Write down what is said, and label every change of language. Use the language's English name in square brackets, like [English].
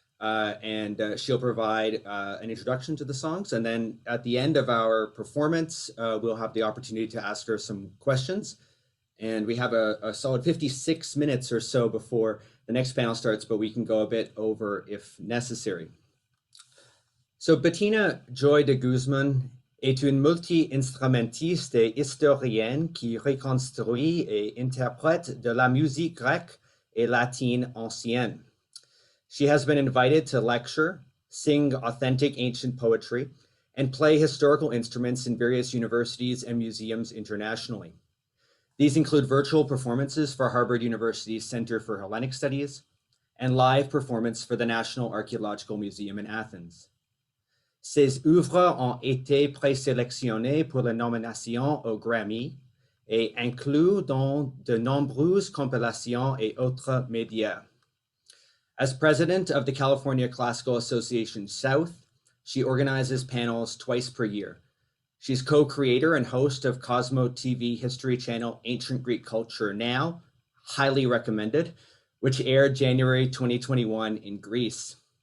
[English] And she'll provide an introduction to the songs. And then at the end of our performance, we'll have the opportunity to ask her some questions. And we have a solid 56 minutes or so before the next panel starts, but we can go a bit over if necessary. [French] So Bettina Joy de Guzman est une multi-instrumentiste et historienne qui reconstruit et interprète de la musique grecque et latine ancienne. [English] She has been invited to lecture, sing authentic ancient poetry, and play historical instruments in various universities and museums internationally. These include virtual performances for Harvard University's Center for Hellenic Studies and live performance for the National Archaeological Museum in Athens. [French] Ses œuvres ont été présélectionnées pour la nomination au Grammy et incluent dans de nombreuses compilations et autres médias. [English] As president of the California Classical Association South, she organizes panels twice per year. She's co-creator and host of Cosmo TV History channel Ancient Greek Culture Now, highly recommended, which aired January 2021 in Greece.